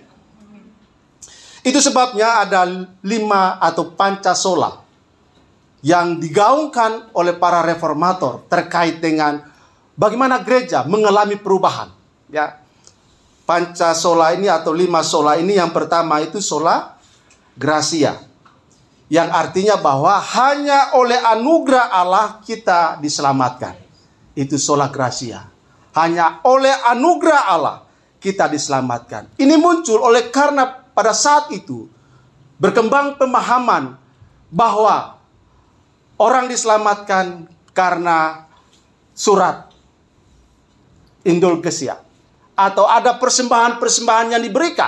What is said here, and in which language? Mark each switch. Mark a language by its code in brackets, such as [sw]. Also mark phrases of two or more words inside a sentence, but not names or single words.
[id] Itu sebabnya ada 5 atau Pancasola. yang digaungkan oleh para reformator terkait dengan bagaimana gereja mengalami perubahan. Ya, Pancasola ini atau 5 sola ini, yang pertama itu [la] sola gratia, [id] yang artinya bahwa hanya oleh anugerah Allah kita diselamatkan. [la] Itu sola gratia. [id] Hanya oleh anugerah Allah kita diselamatkan. Ini muncul oleh karena pada saat itu berkembang pemahaman bahwa orang diselamatkan karena surat indulgencia, atau ada persembahan-persembahan yang diberikan.